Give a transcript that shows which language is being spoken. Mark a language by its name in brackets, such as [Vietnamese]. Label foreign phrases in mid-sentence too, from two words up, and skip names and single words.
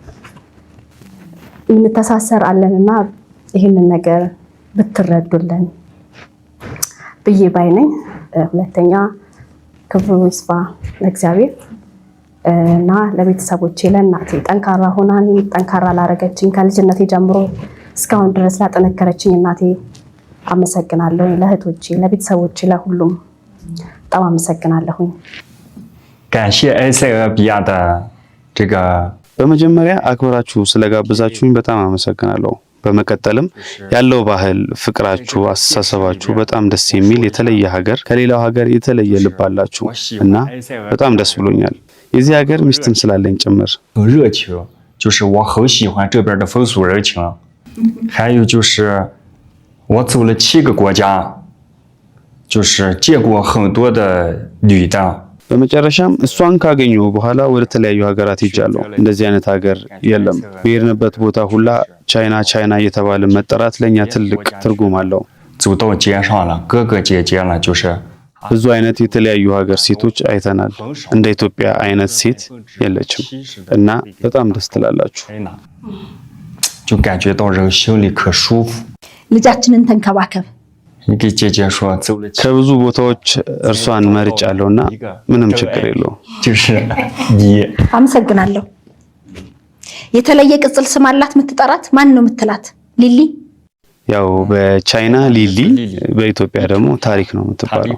[Amharic] እንተሳሰር አለንና ይሄንን ነገር ብትረዱልን ብዬ ባይነኝ ሁለተኛ ክብሩ ይስፋ ለእግዚአብሔር እና ለቤተሰቦቼ ለእናቴ ጠንካራ ሆና ጠንካራ ላረገችኝ ከልጅነቴ ጀምሮ እስካሁን ድረስ ላጠነከረችኝ እናቴ አመሰግናለሁ ለእህቶቼ ለቤተሰቦቼ ለሁሉም በጣም አመሰግናለሁ [Chinese] 感谢 ACLBR 的这个 [Amharic] በመጀመሪያ አክብራችሁ ስለጋበዛችሁኝ በጣም አመሰግናለሁ በመቀጠልም ያለው ባህል ፍቅራችሁ አስተሳሰባችሁ በጣም ደስ የሚል የተለየ ሀገር ከሌላው ሀገር የተለየ ልብ አላችሁ እና በጣም ደስ ብሎኛል የዚህ ሀገር ሚስትም ስላለኝ ጭምር [Chinese] 热情就是我很喜欢这边的风俗人情还有就是我走了7个国家就是见过很多的女的 [Amharic] በመጨረሻም እሷን ካገኘሁ በኋላ ወደ ተለያዩ ሀገራት ሄጃለሁ እንደዚህ አይነት ሀገር የለም በየርንበት ቦታ ሁላ ቻይና እየተባለ መጠራት ለኛ ትልቅ ትርጉም አለው [Chinese] 走到街上了哥哥姐姐了就是 [Amharic] ብዙ አይነት የተለያዩ ሀገር ሴቶች አይተናል። እንደ ኢትዮጵያ አይነት ሴት የለችም እና በጣም ደስ ትላላችሁ። [Chinese] 就感觉到人心里可舒服。 [Amharic] ልጃችንን ተንከባከብ። [Chinese] 你给姐姐说走了， [Amharic] ከብዙ ቦታዎች እርሷን መርጫለሁና ምንም ችግር የለውም። [Chinese] 就是你。 [Amharic] አመሰግናለሁ። የተለየ ቅጽል ስም አላት የምትጠራት? ማን ነው የምትላት? ሊሊ? ያው በቻይና ሊሊ፣ በኢትዮጵያ ደግሞ ታሪክ ነው የምትባለው።